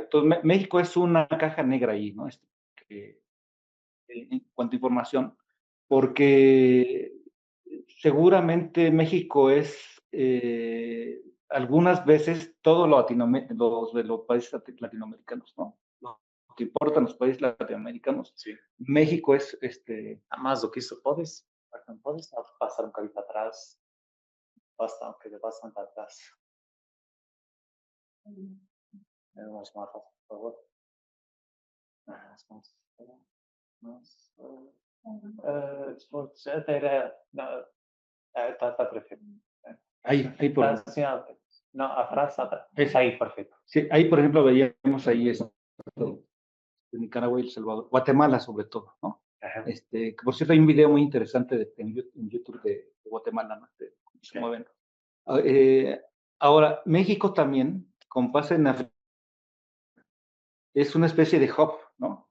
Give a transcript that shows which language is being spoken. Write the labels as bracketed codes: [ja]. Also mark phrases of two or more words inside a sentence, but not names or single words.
[es] Entonces, México es una caja negra ahí, ¿no? Que, en cuanto a información, porque seguramente México es algunas veces todo los de los países latinoamericanos, ¿no? Lo que importan los países latinoamericanos. Sí. México es [pt] Mais do que isso, podes passar um bocadinho para trás? Bastante, bastante atrás. Vamos mais fácil, por favor. Até era. Não, está perfeito. [es] ahí por [pt] Está [es] ejemplo. [pt] assim, não, a frase está [es] Ese. [pt] aí, perfeito. [es] Sí, ahí por ejemplo veíamos ahí esto de Nicaragua y El Salvador, Guatemala sobre todo, ¿no? Ajá. Que por cierto hay un video muy interesante en YouTube de Guatemala, ¿no? De cómo se mueven. Eh, Ahora, México también, con base en África, es una especie de hub, ¿no?